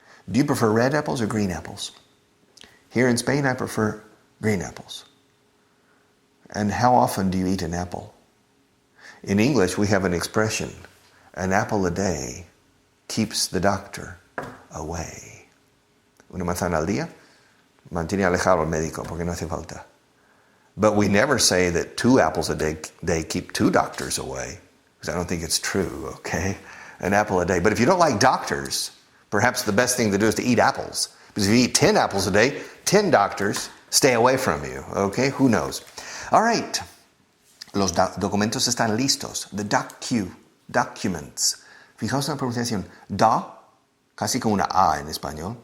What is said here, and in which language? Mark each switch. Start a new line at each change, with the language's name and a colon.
English: Do you prefer red apples or green apples? Here in Spain, I prefer green apples. And how often do you eat an apple? In English, we have an expression, an apple a day keeps the doctor away.
Spanish: Una manzana al día mantiene alejado al médico porque no hace falta.
English: But we never say that 2 apples a day keep 2 doctors away, because I don't think it's true, okay? An apple a day. But if you don't like doctors, perhaps the best thing to do is to eat apples. Because if you eat 10 apples a day, 10 doctors stay away from you, okay? Who knows? All right.
Spanish: Los documentos están listos.
English: The documents.
Spanish: Fijaos en la pronunciación. Casi como una A en español.